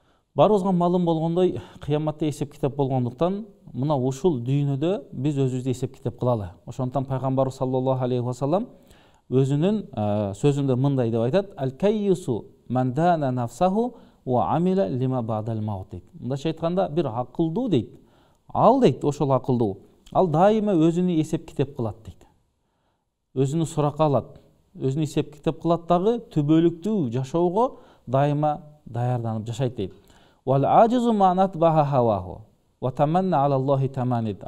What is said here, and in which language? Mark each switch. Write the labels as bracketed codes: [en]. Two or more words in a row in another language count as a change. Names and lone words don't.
[ky] Барыбызга маалым болгондой, кыяматта эсеп китеп болгондуктан, мына ушул дүйнөдө биз өзүбүздү эсеп китеп кылалы. Ошондуктан пайгамбарыбыз [ar] صلى الله عليه وسلم [ky] өзүнүн сөзүндө мындай деп айтат: [ar] "الكيس من دان نفسه وعمل لما بعد الموت" [ky] дейт. Мындайча айтканда, бир акылдуу дейт. Ал дейт, ошол акылдуу. Ал дайыма өзүнү эсеп китеп кылат дейт. Өзүнү суракка алат, өзүнү эсеп китеп кылат дагы түбөлүктүү жашоого дайыма даярданып жашайт дейт. [ar] والعاجز من أتبع هواه وتمنى على الله الأماني.